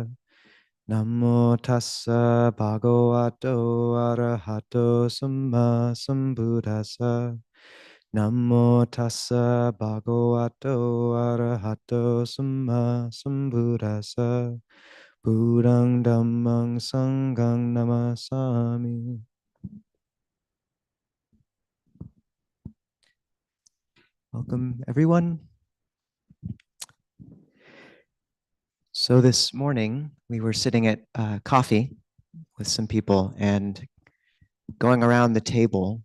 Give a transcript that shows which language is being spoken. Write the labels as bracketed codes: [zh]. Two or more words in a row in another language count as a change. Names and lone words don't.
[pi] Namo tassa bhagavato arahato samma sambuddhassa. Namo tassa bhagavato arahato samma sambuddhassa. Buddhang dhammang sanghang namasami. [en] Welcome, everyone. So this morning we were sitting at coffee with some people and going around the table.